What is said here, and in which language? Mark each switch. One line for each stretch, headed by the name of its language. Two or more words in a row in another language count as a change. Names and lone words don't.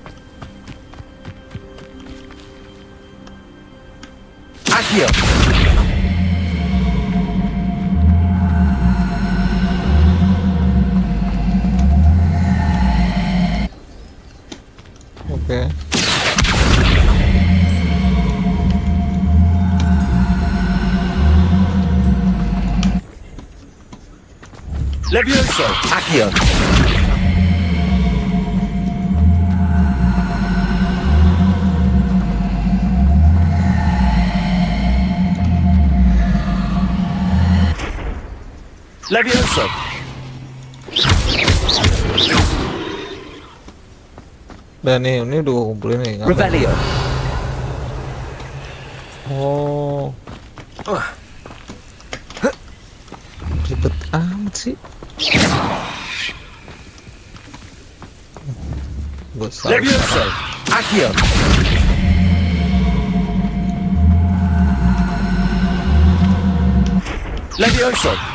Indonesian: Accio. Oke. Levioso. Accio. Levioso. Dan nih, ini udah kumpulin nih. Ngapain? Revelio. Oh. Ribet amat sih. Levioso. Accio. Levioso.